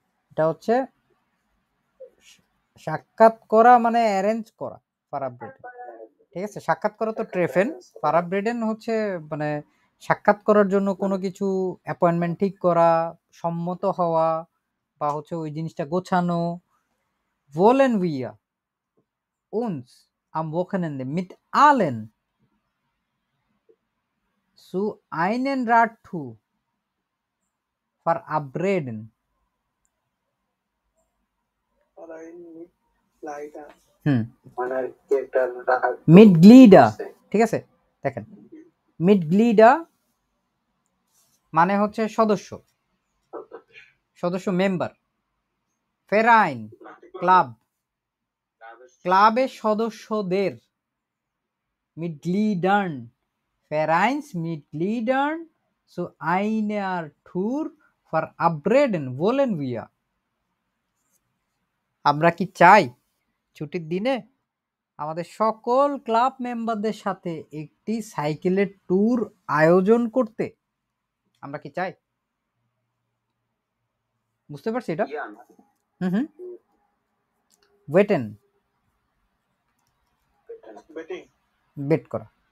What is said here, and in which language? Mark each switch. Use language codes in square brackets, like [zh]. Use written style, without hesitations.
[bn] এটা হচ্ছে সাক্ষাৎ করা মানে অ্যারেঞ্জ করা, ফার আপরেডেন। ঠিক আছে, সাক্ষাৎ করা তো ট্রেফেন, ফার আপরেডেন হচ্ছে মানে সাক্ষাৎ করার জন্য কোনো কিছু অ্যাপয়েন্টমেন্ট ঠিক করা, সম্মত হওয়া, বা হচ্ছে ওই জিনিসটা গোছানো। [de] wollen wir uns am Wochenende mit allen zu einem Radtour verabreden? [bn] মানে কি একটা Mitglieder, ঠিক আছে দেখেন, Mitglieder মানে হচ্ছে সদস্য, সদস্য মেম্বার। Verein ক্লাব, ক্লাবের সদস্যদের। [de] Mitgliedern, Vereinsmitgliedern zu einer Tour verabreden wollen wir. [bn] আমরা কি চাই ছুটির দিনে আমাদের সকল ক্লাব মেম্বারদের সাথে একটি সাইকেলের ট্যুর আয়োজন করতে? আমরা কি চাই? বুঝতে পারছি এটা? হুম ওয়েটেন, বেট করা।